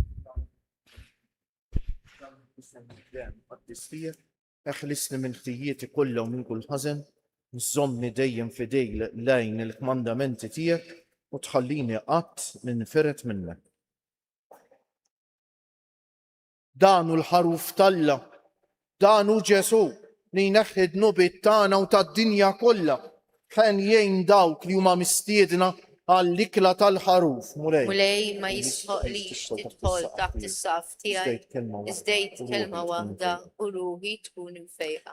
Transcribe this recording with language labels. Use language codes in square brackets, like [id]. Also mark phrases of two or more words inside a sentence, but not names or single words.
[mt] Eħlisni minn ħtijieti kollha u minn kull ħażen, żommni dejjem fidej lejn il-kmandamenti tiegħek u tħallini qatt ninferet minnek. Danu l-ħaruf talla, danu Ġesu li jneħħid nubiet tagħna u tad-dinja kollha ħen jgħin dawk li huma mistiedna għall-ikla tal-ħaruf. [ar] مولاي ما يسحقليش تدخل تحت السقف تاعي ازديت كلمة واحدة وروحي تكون مفيقة.